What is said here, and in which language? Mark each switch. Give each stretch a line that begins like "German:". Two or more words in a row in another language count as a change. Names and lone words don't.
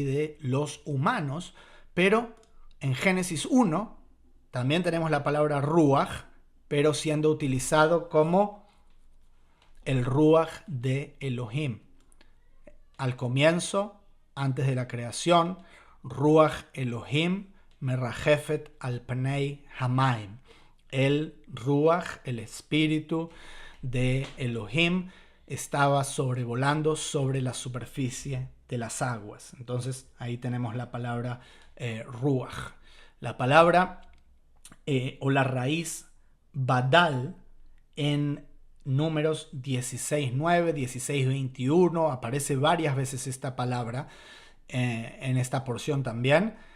Spanish: De los humanos, pero en Génesis 1 también tenemos la palabra ruach, pero siendo utilizado como el ruach de Elohim. Al comienzo, antes de la creación,
Hebrew: רוח אלוהים מרחפת על פני המים.
Spanish: El ruach, el espíritu de Elohim, estaba sobrevolando sobre la superficie de las aguas. Entonces ahí tenemos la palabra ruach. La palabra o la raíz badal en Números 16:9, 16:21, aparece varias veces esta palabra en esta porción también.